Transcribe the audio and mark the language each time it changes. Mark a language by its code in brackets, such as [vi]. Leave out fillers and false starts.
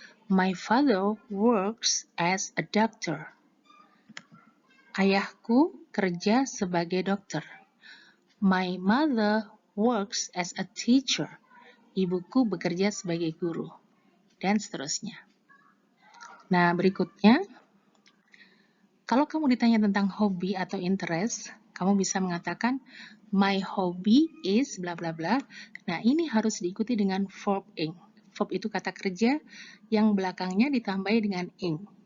[en] My father works as a doctor. [id] Ayahku kerja sebagai dokter. [en] My mother works as a teacher. [id] Ibuku bekerja sebagai guru. Dan seterusnya. Nah, berikutnya, kalau kamu ditanya tentang hobi atau interest, kamu bisa mengatakan, [en] my hobby is bla bla bla. [id] Nah, ini harus diikuti dengan verb ing. Verb itu kata kerja yang belakangnya ditambahi dengan ing.